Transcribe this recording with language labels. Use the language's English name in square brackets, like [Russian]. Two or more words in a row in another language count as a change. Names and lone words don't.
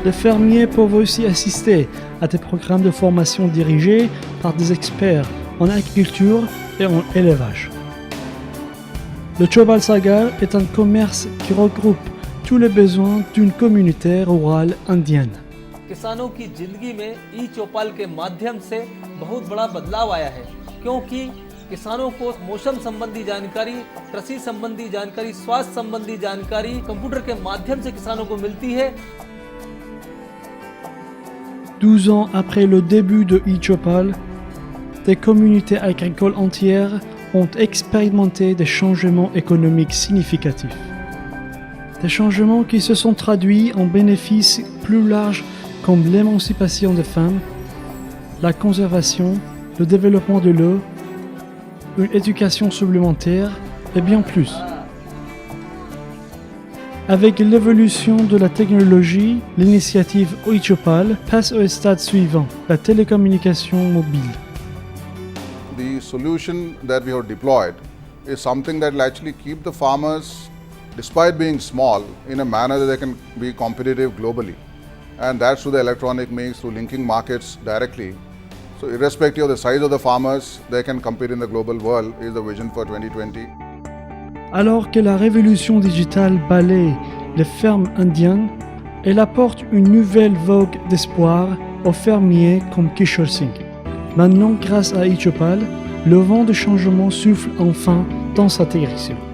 [French] Les fermiers peuvent aussi assister à des programmes de formation dirigés par des experts en agriculture et en élevage. Le Chobal Sagar est un commerce qui regroupe tous les besoins d'une communauté rurale indienne. [Hindi] किसानों की जिंदगी में ई चौपाल के माध्यम से बहुत बड़ा बदलाव आया है, क्योंकि किसानों को मौसम संबंधी जानकारी, कृषि संबंधी जानकारी, स्वास्थ्य संबंधी जानकारी कंप्यूटर के माध्यम से किसानों को मिलती है। [French] 12 ans après le début de e-Chopal, des communautés agricoles entières ont expérimenté des changements économiques significatifs. Des changements qui se sont traduits en bénéfices plus larges comme l'émancipation des femmes, la conservation, le développement de l'eau, une éducation supplémentaire et bien plus. Avec l'évolution de la technologie, l'initiative e-Chopal passe au stade suivant, la télécommunication mobile. [English] The solution that we have deployed is something that will actually keep the farmers, despite being small, in a manner that they can be competitive globally. And that's through the electronic means, through linking markets directly. So irrespective of the size of the farmers, they can compete in the global world is the vision for 2020. [French] Alors que la révolution digitale balaye les fermes indiennes, elle apporte une nouvelle vogue d'espoir aux fermiers comme Kishore Singh. Maintenant, grâce à e-Chopal, le vent de changement souffle enfin dans sa direction.